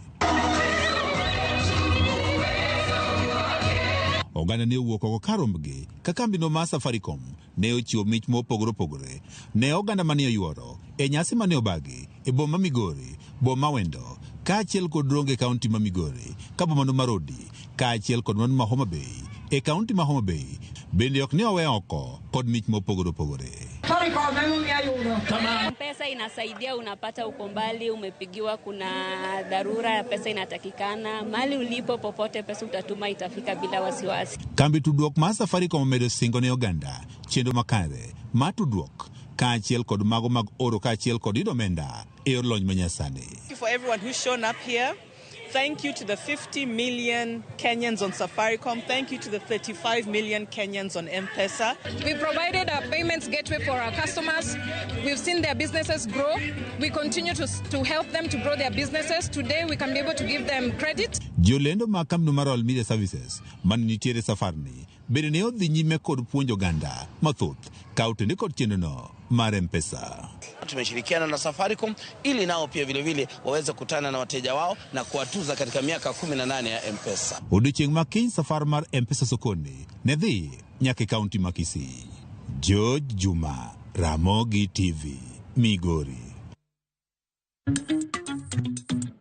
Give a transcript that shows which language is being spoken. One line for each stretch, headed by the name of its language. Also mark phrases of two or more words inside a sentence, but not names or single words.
Luo (Kenya and Tanzania): Oganda ne owuok oko karombgi ka kambino mar Safaricom ne ochiwo mich mopogore opogore ne oganda mane oyuoro e nyasi mane obagi e boma Migori, boma Wendo kaachiel kod Ronge kaunti ma Migori, ka boma no Marodi kaachiel kod mano ma Homa Bay e kaunti ma Homa Bay bende ok ne owe oko kod mich mopogore opogore.
Swahili: Pesa inasaidia, unapata uko mbali, umepigiwa, kuna dharura ya pesa inatakikana, mali ulipo popote pesa utatuma itafika bila wasiwasi.
Luo (Kenya and Tanzania): Kambi tudruok mar Safaricom omedo singo ne oganda chenro makare mar tudruok kaachiel kod mago mag oro kaachiel kod yudo omenda e yor lony manyasani.
English: Thank you for everyone who's shown up here. Thank you to the 50 million Kenyans on Safaricom. Thank you to the 35 million Kenyans on M-Pesa. We provided a payments gateway for our customers. We've seen their businesses grow. We continue to help them to grow their businesses. Today we can be able to give them credit.
Luo (Kenya and Tanzania): Jolendo ma kambino mar Royal Media Services man nitiere safarni bende ne odhi nyime kod puonjo oganda mathoth ka otende kod chenrono mar M-Pesa.
Swahili: Tumeshirikiana na Safaricom ili nao pia vile vile waweze kutana na wateja wao na kuwatuza katika miaka 18 ya M-Pesa.
Luo (Kenya and Tanzania): Odiochieng' makiny safar mar M-Pesa sokoni ne dhi nyaka kaunti ma Kisii. George Juma, Ramogi TV, Migori.